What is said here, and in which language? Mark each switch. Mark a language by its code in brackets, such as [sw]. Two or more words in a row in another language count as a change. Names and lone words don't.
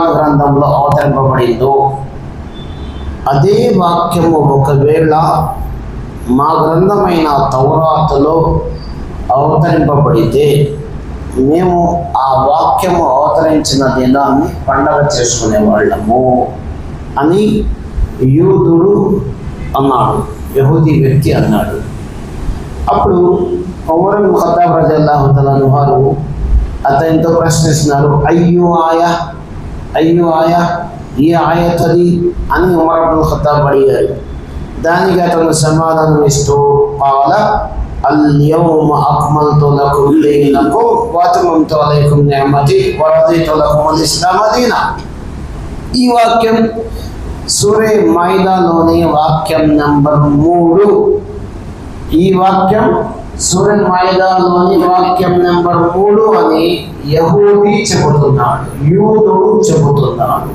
[te] గ్రంథంలో అవతరింపబడిందో అదే వాక్యము ఒకవేళ మా గ్రంథమైన తౌరాతులో అవతరింపబడితే మేము ఆ వాక్యము అవతరించిన దినాన్ని పండగ చేసుకునేవాళ్ళము అని యూదుడు అన్నాడు, యహూదీ వ్యక్తి అన్నాడు. అప్పుడు ఉమర్ ఇబ్న్ ఖత్తాబ్ [ar] رضي الله تعالى عنه [te] వారు అతనితో ప్రశ్నిస్తున్నారు, అయ్యో ఆయా ఈ ఆయత్ అది అని ఉమర్ ఇబ్న్ ఖత్తాబ్ అడిగారు. దానికి అతను సమాధానం ఇస్తూ [ar] قال اليوم أكملت لكم دينكم وأتممت عليكم نعمتي ورضيت لكم الإسلام دينا. [te] ఈ వాక్యం సూరే మాయిదాలోని వాక్యం నంబర్ 3. ఈ వాక్యం సూరే మాయిదాలోని వాక్యం నంబర్ 3 అని యహూదీ చెబుతున్నాడు, యూదుడు చెబుతున్నాడు.